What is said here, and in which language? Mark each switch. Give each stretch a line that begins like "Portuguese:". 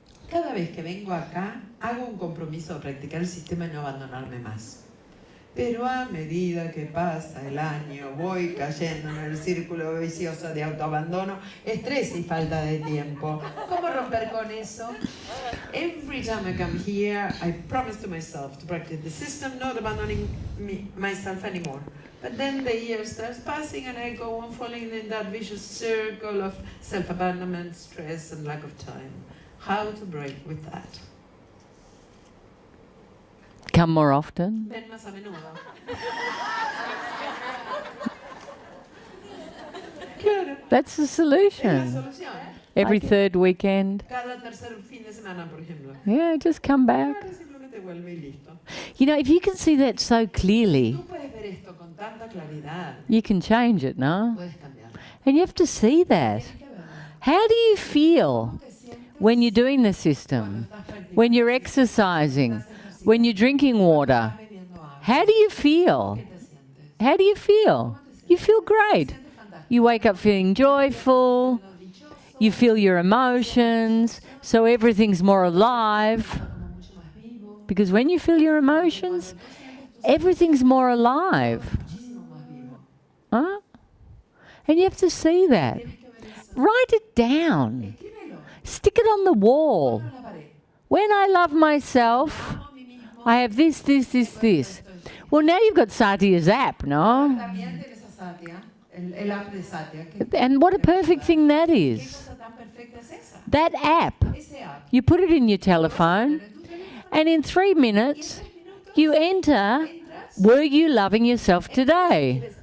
Spanish: Cada vez que vengo acá, hago un compromiso de practicar el sistema y no abandonarme más. Pero a medida que pasa el año, voy cayendo en el círculo vicioso de autoabandono, estrés y falta de tiempo. ¿Cómo romper con eso?
English: Every time I come here, I promise to myself to practice the system, not abandoning myself anymore. But then the year starts passing and I go on falling in that vicious circle of self-abandonment, stress, and lack of time. How to break with that? Come more often.
Spanish: Ven más a menudo. Claro.
English: That's the solution.
Spanish: Es la solución.
English: Every third weekend.
Spanish: Cada tercer fin de semana, por ejemplo.
English: Yeah, just come back.
Spanish: Simplemente vuelve y listo.
English: You know, if you can see that so clearly,
Spanish: Tú puedes ver esto con tanta claridad.
English: you can change it, no?
Spanish: Puedes cambiarlo.
English: And you have to see that.
Spanish: Tienes que verlo.
English: How do you feel
Spanish: ¿Cómo te sientes
English: when you're doing the
Spanish: cuando
English: system?
Spanish: estás practicando?
English: When you're exercising? When you're drinking water?
Spanish: Estás bebiendo agua.
English: How do you feel? ¿Qué te sientes? How do you feel? You feel great.
Spanish: Te sientes fantástico.
English: You wake up feeling joyful. You feel your emotions, so everything's more alive.
Spanish: Como mucho más vivo.
English: Because when you feel your emotions, everything's more alive.
Spanish: Muchísimo más vivo.
English: Huh? And you have to see that.
Spanish: Tienes que ver eso.
English: Write it down.
Spanish: Escríbelo.
English: Stick it on the wall.
Spanish: Ponlo en la pared.
English: When I love myself,
Spanish: Amo a mí mismo.
English: I have this, this, this, this. Well, now you've got Satya's app, no?
Spanish: También tienes a Satya, el app de Satya. ¿Qué
English: And what a perfect thing that is.
Spanish: cosa tan perfecta es esa?
English: That app,
Spanish: Ese app.
English: you put it in your telephone,
Spanish: En tu teléfono.
English: and in 3 minutes, you enter, were you loving yourself today?